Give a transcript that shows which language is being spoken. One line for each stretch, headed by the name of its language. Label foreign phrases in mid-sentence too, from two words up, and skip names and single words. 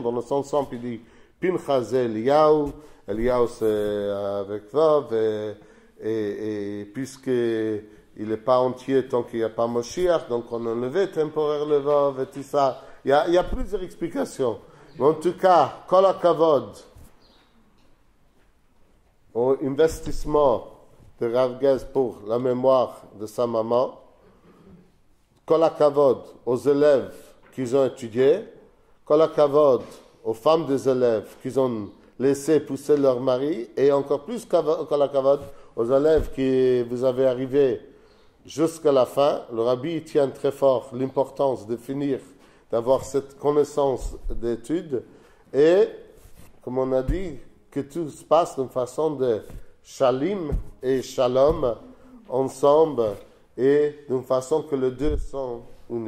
French: Dans le sens simple, il dit Pinchas et Eliyahu. Eliyahu, c'est avec Vav, et puisque il n'est pas entier tant qu'il n'y a pas Moshiach, donc on a enlevé temporaire le Vav et tout ça. Il y a plusieurs explications. Mais en tout cas,
Hebrew: כל הכבוד,
French: au investissement de Rav Gez pour la mémoire de sa maman.
Hebrew: כל הכבוד
French: aux élèves qui ont étudié.
Hebrew: כל הכבוד
French: aux femmes des élèves qui ont laissé pousser leur mari. Et encore plus
Hebrew: כל הכבוד
French: aux élèves qui vous avez arrivé jusqu'à la fin. Le rabbi tient très fort l'importance de finir, d'avoir cette connaissance d'études. Et, comme on a dit, que tout se passe d'une façon de shalim et shalom ensemble et d'une façon que les deux sont unis.